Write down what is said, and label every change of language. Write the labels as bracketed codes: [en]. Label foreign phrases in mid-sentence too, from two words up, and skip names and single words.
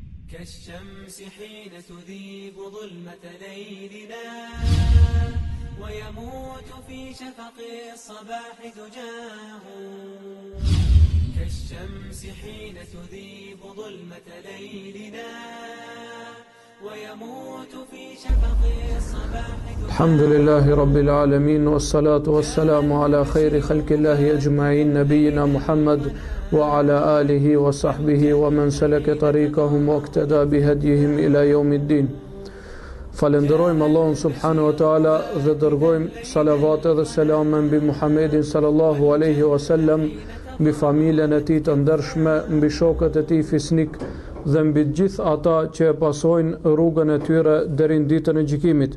[ar] كالشمس حين تذيب ظلمة ليلنا ويموت في شفق الصباح دجاه كالشمس حين تذيب ظلمة ليلنا ويموت في شفق الصباح دجاه. الحمد لله رب العالمين والصلاة والسلام على خير خلق الله أجمعين نبينا محمد وعلى آله وصحبه ومن سلك طريقهم واقتدى بهديهم إلى يوم الدين. [sq] Falenderojmë Allahun [ar] سبحانه وتعالى [sq] dhe dërgojmë salavat dhe selam mbi Muhammedin [ar] صلى الله عليه وسلم, [sq] mbi familjen e tij të ndershme, mbi shokët e tij fisnik dhe mbi gjithë ata që e pasojnë rrugën e tyre deri në ditën e gjykimit.